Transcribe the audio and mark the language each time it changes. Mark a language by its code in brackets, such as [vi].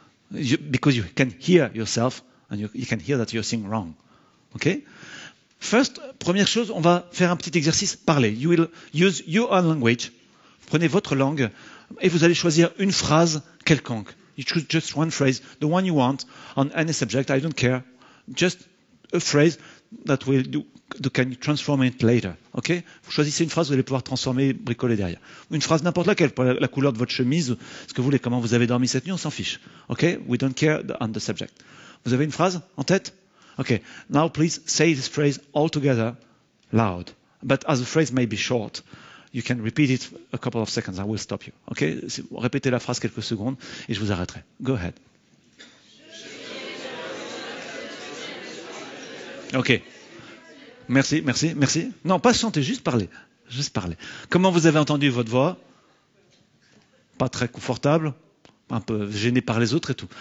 [en] Because you can hear yourself, and you can hear that you're saying wrong. Okay? First, [fr] première chose, on va faire un petit exercice, parler. [en] You will use your own language. [fr] Prenez votre langue et vous allez choisir une phrase quelconque. [en] You choose just one phrase, the one you want, on any subject, I don't care. Just a phrase that will can you transform it later. Okay? [fr] Vous choisissez une phrase, vous allez pouvoir transformer, bricoler derrière. Une phrase n'importe laquelle, pour la couleur de votre chemise, ce que vous voulez, comment vous avez dormi cette nuit, on s'en fiche. [en] Okay? We don't care on the subject. [fr] Vous avez une phrase en tête? [en] Okay, now please say this phrase all together loud. But as the phrase may be short, you can repeat it a couple of seconds. I will stop you. Okay? [fr] Répétez la phrase quelques secondes et je vous arrêterai. [en] Go ahead. [fr] Ok. Merci. Non, pas chanter, juste parler. Comment vous avez entendu votre voix? Pas très confortable, un peu gêné par les autres et tout.